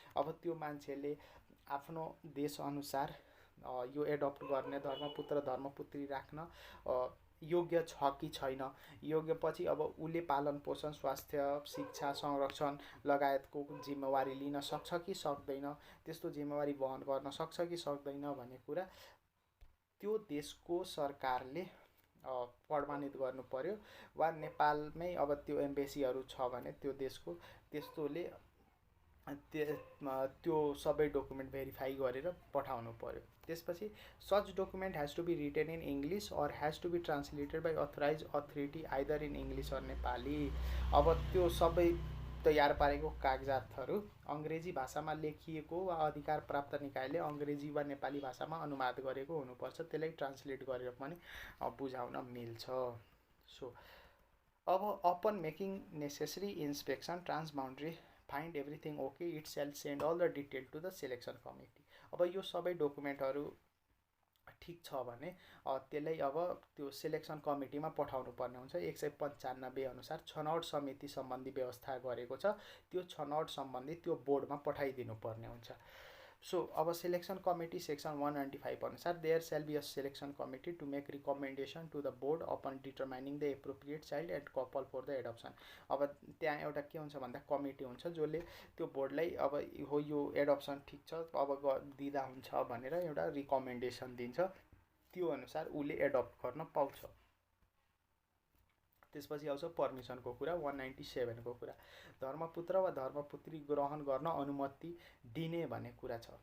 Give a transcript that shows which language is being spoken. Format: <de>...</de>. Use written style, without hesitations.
<ne>अब त्यो मान्छेले आफ्नो देशअनुसार यो एडप्ट गर्ने धर्मपुत्र धर्मपुत्री राख्न योग्य छ कि छैन, योग्य पछि अब उसले पालन पोषण स्वास्थ्य शिक्षा संरक्षण लगायतको जिम्मेवारी लिन सक्छ कि सक्दैन, त्यस्तो जिम्मेवारी वहन गर्न सक्छ कि सक्दैन भन्ने कुरा त्यो देशको सरकारले प्रमाणित गर्नु पर्यो वा नेपालमै अब त्यो एम्बेसीहरू छ भने त्यो देशको त्यस्तोले त्यो सबै डकुमेन्ट भेरिफाई गरेर पठाउनु पर्यो।</ne> <en>त्यसपछि such document has to be written in English or has to be translated by authorise authority either in English or Nepali.</en> <ne>अब त्यो सबै तयार पारेको कागजातहरू अङ्ग्रेजी भाषामा लेखिएको वा अधिकार प्राप्त निकायले अङ्ग्रेजी वा नेपाली भाषामा अनुवाद गरेको हुनुपर्छ, त्यसलाई ट्रान्सलेट गरेर पनि बुझाउन मिल्छ।</ne> <en>So अब upon making necessary inspection transboundary find everything okay it shall send all the detail to the selection committee.</en> <ne>अब यो सबै डकुमेन्टहरू ठिक छ भने त्यसलाई अब त्यो सेलेक्सन कमिटीमा पठाउनु पर्ने हुन्छ। 195 अनुसार छनौट समिति सम्बन्धी व्यवस्था गरेको छ, त्यो छनौट सम्बन्धी त्यो बोर्डमा पठाइदिनु पर्ने हुन्छ।</ne> <en>So अब selection committee section 195 अनुसार there shall be a selection committee to make recommendation to the board upon determining the appropriate child and couple for the adoption.</en> <ne>अब त्यहाँ एउटा के हुन्छ भन्दा कमिटी हुन्छ जसले त्यो बोर्डलाई अब हो यो एडप्सन ठिक छ अब दिँदा हुन्छ भनेर एउटा रिकमेन्डेसन दिन्छ, त्यो अनुसार उसले एडप्ट गर्न पाउँछ। त्यसपछि आउँछ पर्मिसनको कुरा 197 को कुरा, धर्मपुत्र वा धर्मपुत्री ग्रहण गर्न अनुमति दिने भन्ने कुरा छ।</ne>